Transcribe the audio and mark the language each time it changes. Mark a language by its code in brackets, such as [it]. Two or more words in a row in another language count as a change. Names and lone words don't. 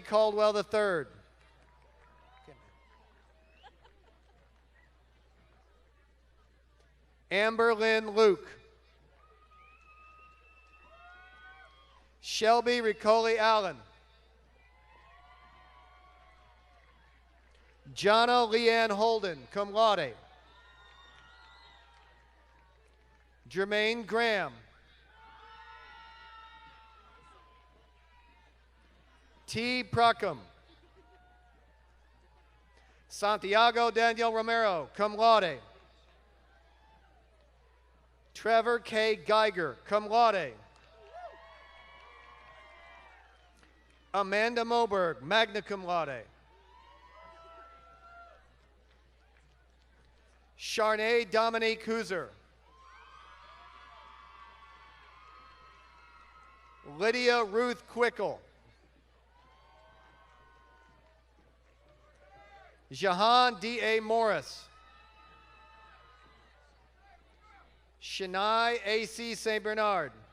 [en] Caldwell III. Amber Lynn Luke. Shelby Ricoli Allen. Jonna Leanne Holden, [la] cum laude. [en] Jermaine Graham. T. Procum. Santiago Daniel Romero, [la] cum laude. [en] Trevor K. Geiger, [la] cum laude. [en] Amanda Moberg, [la] magna cum laude. [en] Charnay Dominique Hooser. Lydia Ruth Quickle. Jahan D.A. Morris. Shania A.C. St. Bernard.